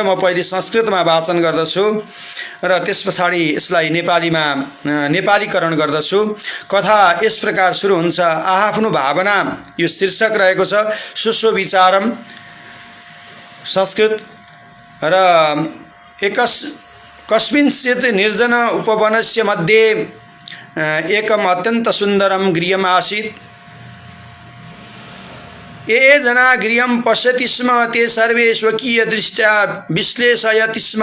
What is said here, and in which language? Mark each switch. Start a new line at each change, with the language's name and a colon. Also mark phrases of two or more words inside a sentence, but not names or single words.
Nepali: म पहिले संस्कृतमा वाचन गर्दछु र त्यस पछाडि यसलाई नेपालीकरण गर्दछु। कथा यस प्रकार सुरु हुन्छ। आफ्नो भावना यो शीर्षक रहेको छ।
Sanskrit: सुविचारम संस्कृत र कस्मिंश्चित् निर्जन उपवनस्य मध्ये एकम अत्यंत सुंदरम गृहम् आसीत्। ये जना गृहं पश्यति स्म ते सर्वे स्वकीय दृष्ट्या विश्लेषयति स्म।